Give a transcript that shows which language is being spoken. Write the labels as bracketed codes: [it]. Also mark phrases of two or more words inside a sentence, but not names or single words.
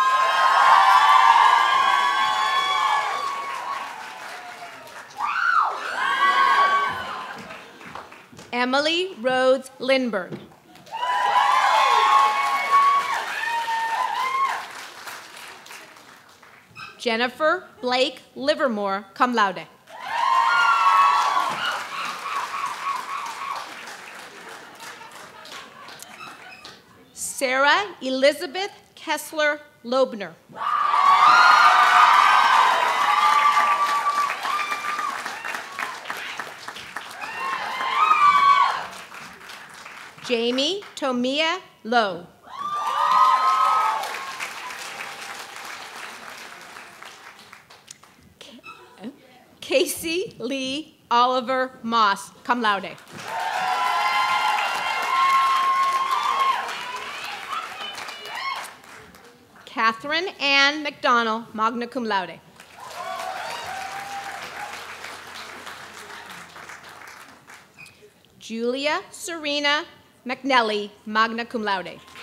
[en] Emily Rhodes Lindberg. Jennifer Blake Livermore, [la] cum laude. [en] Sarah Elizabeth Kessler Lobner. Jamie Tomia Lowe. Casey Lee Oliver Moss, [la] cum laude. [en] Catherine Ann McDonald, [la] magna cum laude. [en] Julia Serena McNelly, [la] magna cum laude.